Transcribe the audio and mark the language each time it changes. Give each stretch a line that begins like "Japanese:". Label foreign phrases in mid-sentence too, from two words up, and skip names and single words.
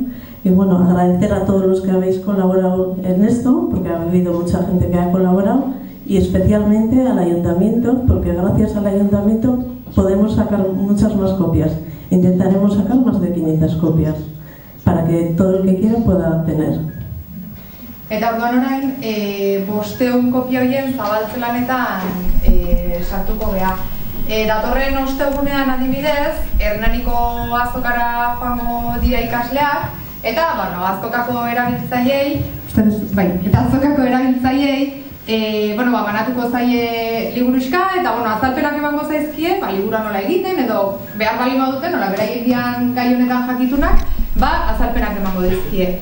Spanish: Y bueno, agradecer a todos los que habéis colaborado en esto, porque ha habido mucha gente que ha colaborado, y especialmente al ayuntamiento, porque gracias al ayuntamiento podemos sacar muchas más copias. Intentaremos sacar más de 500 copias, para que todo el que quiera pueda tener.
Basque: Eta orduan orain, 500 kopia horien zabaltzelanetan sartuko gea. Datorren ostegunean adibidez, Hernaniko azokara joango dira ikasleak, eta, azokako erabiltzaileei, banatuko zaie liburuxka, eta, azalpenak emango zaizkie, liburua nola egiten, edo behar bali baduten, nola beraiek dian gai honetan jakitunak, azalpenak emango dizkie.